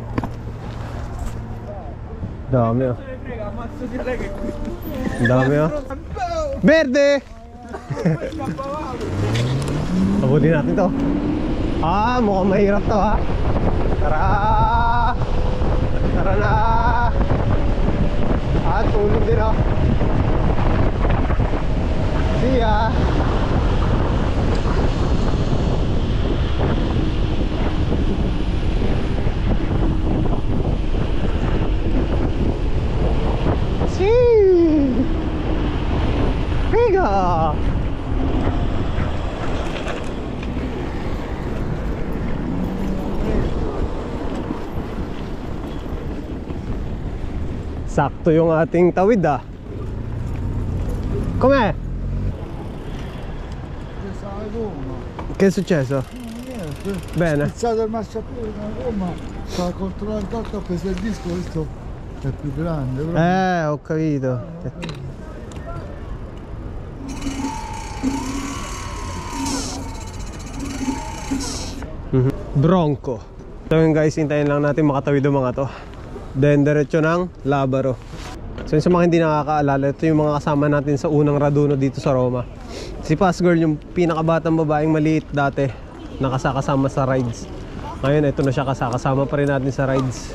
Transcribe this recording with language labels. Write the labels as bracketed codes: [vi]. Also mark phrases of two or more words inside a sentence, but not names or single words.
[tl] Dami oh. Dami oh. Verde! Abutin natin to. Ah, mukhang mahirap to ha. Tara! Tara na! Ah, tulog din oh. [en] See ya! [tl] See! Piga! Sakto yung ating tawid ah. [it] Come? Che è successo? Niente. Bene. Spezzato il marciapiede a Roma. Stava controllando il tatto, ha preso il disco, ho visto È più grande, però. Ho capito. Bronco. [tl] So yun guys, hintayin lang natin makatawid yung mga to. Then diretso ng Labaro. So yun, sa mga hindi nakakaalala, ito yung mga kasama natin sa unang Raduno dito sa Roma. Si Pass Girl, yung pinakabatang babaeng maliit dati, nakasakasama sa rides. Ngayon ito na siya, kasakasama pa rin natin sa rides.